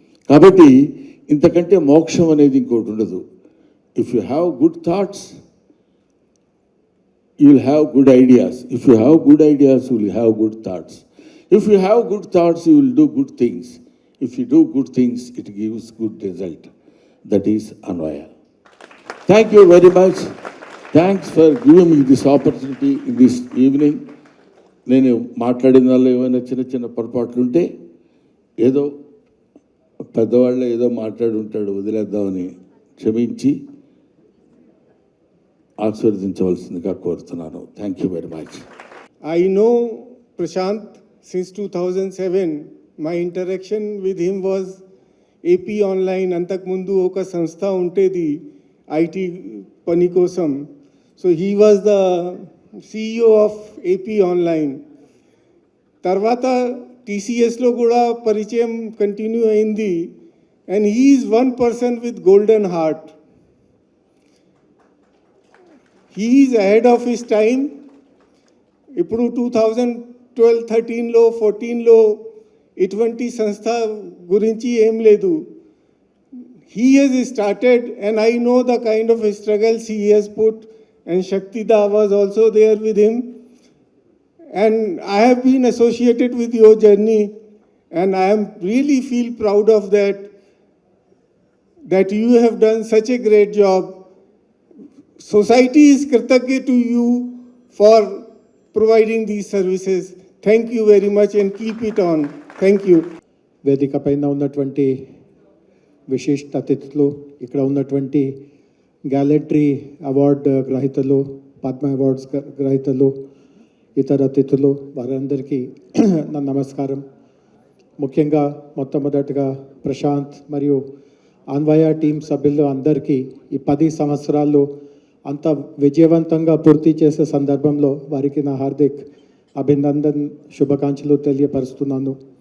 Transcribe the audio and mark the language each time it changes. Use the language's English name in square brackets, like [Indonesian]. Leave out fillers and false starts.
[Telugu] కాబట్టి ఇంతకంటే మోక్షం అనేది ఇంకోటి ఉండదు. [English] If you have good thoughts you will have good ideas. If you have good ideas, you will have good thoughts. If you have good thoughts, you will do good things. If you do good things, it gives good result. That is Anvaya. Thank you very much. Thanks for giving me this opportunity in this evening. [Telugu] నేను మాట్లాడిన వాళ్ళు ఏమైనా చిన్న పొరపాట్లు ఉంటే ఏదో పెద్దవాళ్ళు ఏదో మాట్లాడి ఉంటాడు, వదిలేద్దామని క్షమించి ఆశీర్వదించవలసిందిగా కోరుతున్నాను. [English] Thank you very much. I know Prashant since 2007. My interaction with him was AP Online. [Telugu] అంతకుముందు ఒక సంస్థ ఉంటేది IT పని కోసం. [English] So he was the CEO of AP Online. [Telugu] తర్వాత TCSలో కూడా పరిచయం కంటిన్యూ అయింది. [English] And he is one person with golden heart. He is ahead of his time. [Telugu] ఇప్పుడు 2012-13లో 14లో ఇటువంటి సంస్థ గురించి ఏం లేదు. [English] He has started, and I know the kind of struggles he has put, and Shaktida was also there with him. And I have been associated with your journey, and I am really feel proud of that you have done such a great job. Society is kritagya to you for providing these services. Thank you very much and keep it on. Thank you. [Telugu] వేదిక పైన ఉన్నటువంటి విశిష్ట అతిథులు, ఇక్కడ ఉన్నటువంటి గ్యాలెంట్రీ award గ్రహీతలు, Padma awards గ్రహీతలు, ఇతర అతిథులు, వారందరికీ నా నమస్కారం. ముఖ్యంగా మొట్టమొదటిగా ప్రశాంత్ మరియు అన్వయ టీం సభ్యులు అందరికీ ఈ 10 సంవత్సరాలు అంత విజయవంతంగా పూర్తి చేసే సందర్భంలో వారికి నా హార్దిక్ అభినందన్ శుభాకాంక్షలు తెలియపరుస్తున్నాను.